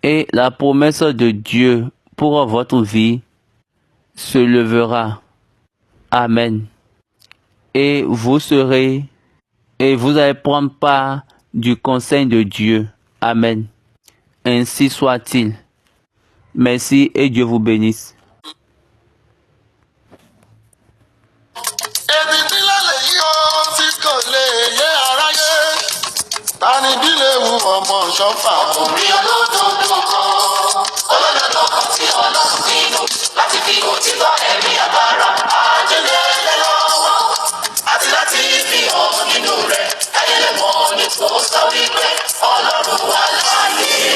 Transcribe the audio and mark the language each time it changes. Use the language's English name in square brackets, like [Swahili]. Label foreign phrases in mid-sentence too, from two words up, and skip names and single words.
[French] Et la promesse de Dieu pour votre vie se levera. Amen. Et vous allez prendre part du conseil de Dieu. Amen. Ainsi soit-il. Merci et Dieu vous bénisse. [Yoruba] Tani bí lè wu ọmọ ṣọ́fà. Ọkùnrin olódodo kan, olódodo kan tí Ọlọ́run pinnu láti fi òtítọ́ ẹ̀mí agbára àjẹlẹ̀ lọ́wọ́ àti láti fi hàn nínú rẹ̀ káyé lè mọ̀ ní tó sọ wípé Ọlọ́run wà láàyè.